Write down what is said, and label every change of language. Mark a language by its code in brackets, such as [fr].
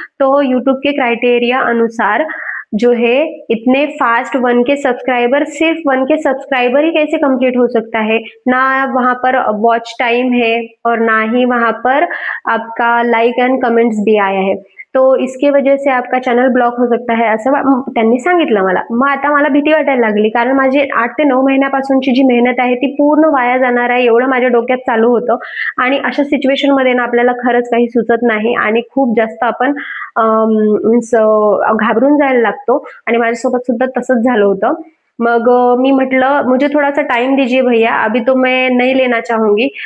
[hi] तो यूट्यूब के क्राइटेरिया अनुसार जो है इतने फास्ट 1K सब्सक्राइबर, सिर्फ 1K सब्सक्राइबर ही कैसे कंप्लीट हो सकता है, ना वहां पर वॉच टाइम है और ना ही वहां पर आपका लाइक एंड कमेंट्स भी आया है, तो इसके वजह से आपका चॅनल ब्लॉक होऊ शकता है [mr] असं त्यांनी सांगितलं मला। मग आता मला भीती वाटायला लागली, कारण माझी 8 ते 9 महिन्यापासूनची जी मेहनत आहे ती पूर्ण वाया जाणार आहे एवढं माझ्या डोक्यात चालू होतं। आणि अशा सिच्युएशन मध्ये ना आपल्याला खरंच काही सुचत नाही आणि खूप जास्त आपण मीन्स घाबरून जायला लागतो आणि माझ्यासोबत सुद्धा तसंच झालं होतं। मग मी म्हटलं [hi] मुझे थोड़ा सा टाइम दीजिए भैया, अभी तो मैं नहीं लेना चाहूंगी।